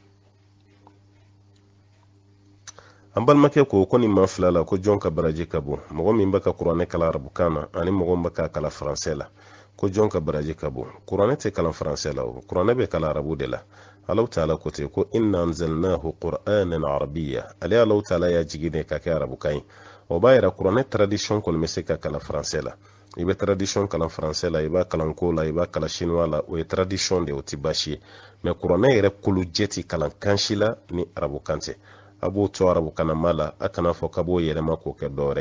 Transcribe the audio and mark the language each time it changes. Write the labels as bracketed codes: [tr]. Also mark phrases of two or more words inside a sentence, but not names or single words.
[bm] An balimakɛ ko nin ma fila la ko jɔn ka baraji ka bon, mɔgɔ min bɛ ka kuranɛ kala arabukan na ani mɔgɔ min bɛ ka kala faransɛ la, ko jɔn ka baraji ka bon. Kuranɛ tɛ kalan faransɛ la o, kuranɛ bɛ kala arabu de la. [ar] الله تعالى [bm] ko ten ko [ar] إنا أنزلناه قرآنا عربيا, [bm] ale [ar] الله تعالى [bm] y'a jigi de ka kɛ arabukan ye. O b'a yira kuranɛ tradition kɔni bɛ se ka kalan faransɛ la. I bɛ tradition kalan faransɛ la, i b'a kalan ko la, i b'a kalan chinois la, o ye tradition de, o tɛ baasi ye. mais kuranɛ yɛrɛ kolo jɛ ti kalan kansi la ni arabukan tɛ. A b'o to arabukanama la, a kana fɔ k'a b'o yɛlɛma k'o kɛ dɔwɛrɛ ye.